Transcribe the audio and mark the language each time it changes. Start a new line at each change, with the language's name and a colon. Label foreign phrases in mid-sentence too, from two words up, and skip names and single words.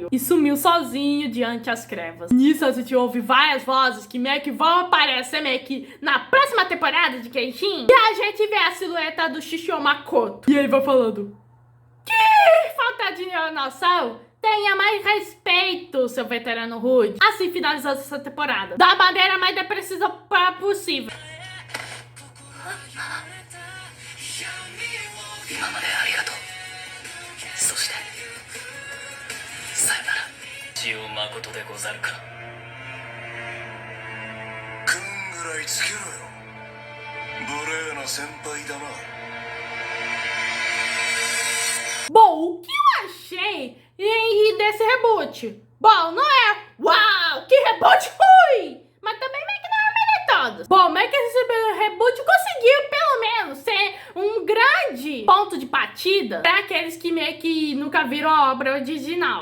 Portuguese: E sumiu sozinho diante das crevas. Nisso a gente ouve várias vozes que meio que vão aparecer meio que na próxima temporada de Kenshin. E a gente vê a silhueta do Shishio Makoto. E ele vai falando: que falta de noção! Tenha mais respeito, seu veterano rude. Assim finalizamos essa temporada. Da maneira mais depressiva possível.
Japanese: 今までありがとう。そしてさよなら。千代誠でござるか。君ぐらいつけろよ。無礼な先輩だな。
Portuguese: Bom, o que eu achei desse reboot? Bom, não é uau, que reboot ruim! Mas também meio que não é o melhor de todos. Bom, meio que esse reboot conseguiu pelo menos ser um grande ponto de partida para aqueles que meio que nunca viram a obra original.